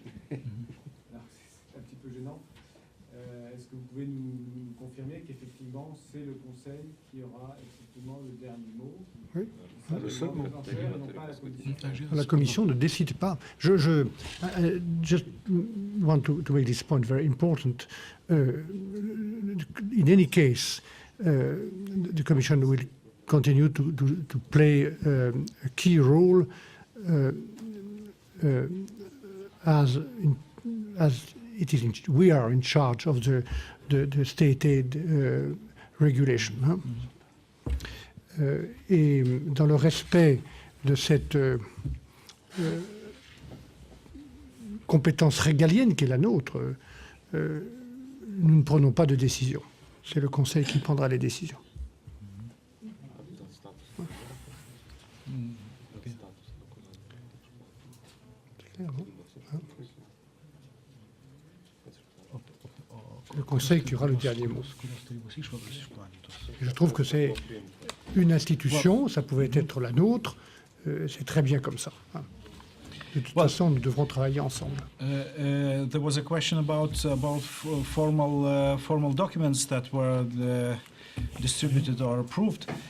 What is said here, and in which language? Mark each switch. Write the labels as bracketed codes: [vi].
[fr] Alors, c'est un petit peu gênant. Est-ce que vous pouvez nous confirmer qu'effectivement, c'est le Conseil qui aura effectivement le dernier mot? Oui. Le seul mot. Et non pas la Commission. La Commission ne décide pas. [en] I just want to make this point very important. In any case, the Commission will continue to play a key role as it is. We are in charge of the state aid regulation. [fr] Hein? Et dans le respect de cette compétence régalienne qui est la nôtre, nous ne prenons pas de décision. C'est le Conseil qui prendra les décisions. C'est clair, non? Le Conseil qui aura le dernier mot. Et je trouve que c'est une institution, ça pouvait être la nôtre, c'est très bien comme ça. Hein. De toute façon, nous devrons travailler ensemble. [en] There was a question about formal documents that were distributed or approved.